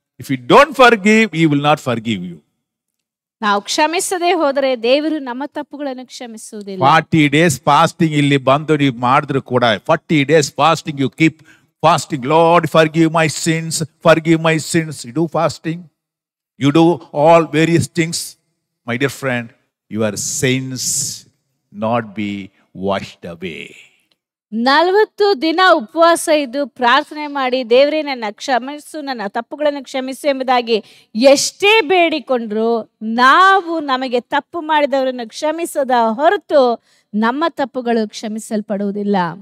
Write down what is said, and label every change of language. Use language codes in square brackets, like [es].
[en] If you don't forgive, He will not forgive you. [kn] ನಾವು ಕ್ಷಮಿಸದೆ ಹೋದರೆ ದೇವರು ನಮ್ಮ ತಪ್ಪುಗಳನ್ನು ಕ್ಷಮಿಸುವುದಿಲ್ಲ. [en] 40 days fasting [kn] ಇಲ್ಲಿ ಬಂದು ನೀವು ಮಾಡಿದ್ರು ಕೂಡ [en] 40 days fasting you keep fasting. Lord, forgive my sins, forgive my sins. You do fasting. You do all various things. My dear friend, your sins not be washed away. [kn] 40 ದಿನ ಉಪವಾಸ ಇದ್ದು ಪ್ರಾರ್ಥನೆ ಮಾಡಿ ದೇವರೇ ನನ್ನ ಕ್ಷಮಿಸು, ನನ್ನ ತಪ್ಪುಗಳನ್ನು ಕ್ಷಮಿಸು ಎಂಬುದಾಗಿ ಎಷ್ಟೇ ಬೇಡಿಕೊಂಡ್ರು ನಾವು ನಮಗೆ ತಪ್ಪು ಮಾಡಿದವರನ್ನು ಕ್ಷಮಿಸದ ಹೊರತು ನಮ್ಮ ತಪ್ಪುಗಳು ಕ್ಷಮಿಸಲ್ಪಡುವುದಿಲ್ಲ.